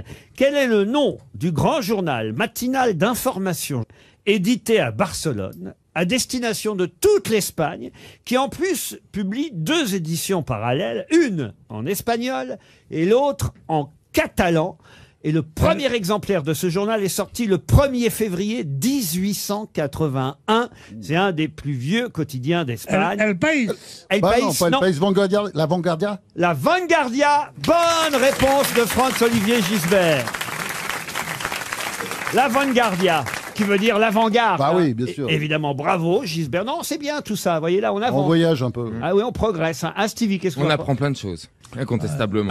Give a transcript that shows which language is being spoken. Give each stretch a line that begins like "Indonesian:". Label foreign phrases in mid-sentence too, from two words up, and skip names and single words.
French: Quel est le nom du grand journal matinal d'information édité à Barcelone, à destination de toute l'Espagne, qui en plus publie 2 éditions parallèles, une en espagnol et l'autre en catalan. Et le premier exemplaire de ce journal est sorti le 1er février 1881. C'est un des plus vieux quotidiens d'Espagne. El País. El País, non, pas El País, Vanguardia, la Vanguardia. La Vanguardia. Bonne réponse de Franz-Olivier Gisbert. La Vanguardia, qui veut dire l'avant-garde. Bah oui, bien sûr. Évidemment, bravo Gisbert. Non, c'est bien tout ça. Vous voyez, là, on avance. On voyage un peu. Ah oui, on progresse. Hein. Stevie, qu'est-ce qu'on On apprend plein de choses. Incontestablement.